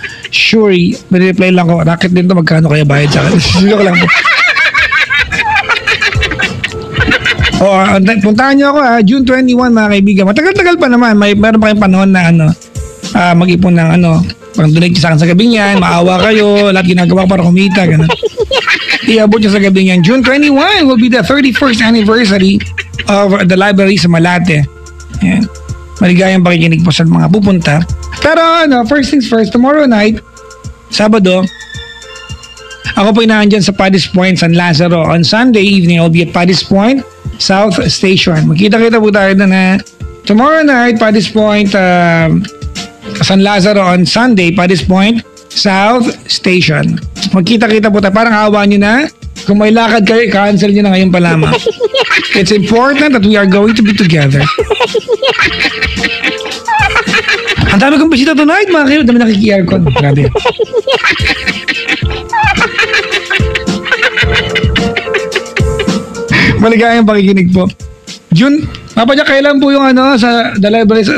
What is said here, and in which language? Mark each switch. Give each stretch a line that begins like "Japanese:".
Filipino: Sure, reply lang ko. Racket din to, magkano kaya bayad sa akin? Sige ko lang po. Puntahan niyo ako, ha? June 21, mga kaibigan. Matagal-tagal pa naman. Meron pa kayong panahon na mag-ipon ng pang donate sa akin sa gabing yan, maawa kayo, lahat ginagawa ko para kumita, gano'n. Iabot nyo sa gabing yan.
English: June 21 will be the 31st anniversary of the library sa Malate.
Filipino: Ayan. Maligayang pakikinig po sa mga pupunta. Pero
English: first things first, tomorrow night,
Filipino: Sabado, ako po inaandyan sa Paddy's Point, San Lazaro.
English: On Sunday evening, I'll be at Paddy's Point, South Station.
Filipino: Magkita-kita po tayo na
English: tomorrow night,
Filipino: Paddy's Point, San Lazaro. On Sunday, Paddy's Point, South Station. Magkita-kita po tayo. Parang awa nyo na. Kung may lakad kayo, cancel nyo na ngayon pa lamang.
English: It's important that we are going to be together.
Filipino: Ang dami kong bisita tonight, mga kayo. Dami nakiki-aircon. Grabe. Maligayang pakikinig po. June, Papadyak, kailan po yung sa The Library?